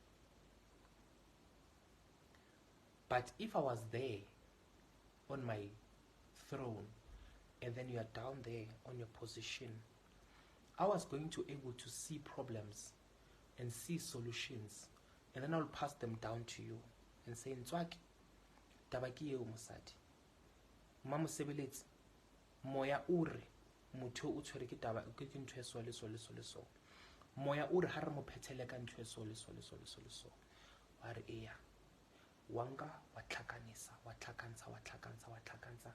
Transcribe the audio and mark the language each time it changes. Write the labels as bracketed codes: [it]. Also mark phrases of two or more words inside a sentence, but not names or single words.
[en] But if I was there on my throne and then you are down there on your position, I was going to be able to see problems and see solutions, and then I'll pass them down to you and say, [st] Ntswaki, tabaki eo mosadi. Bosebeletsi, moya ure motho o tshwere ke taba ke ntho e so le so. Moya ure ha re mo phethele ka ntho e so le so. Wa re eya. Wanga wa tlhakanisa, wa tlhakansa.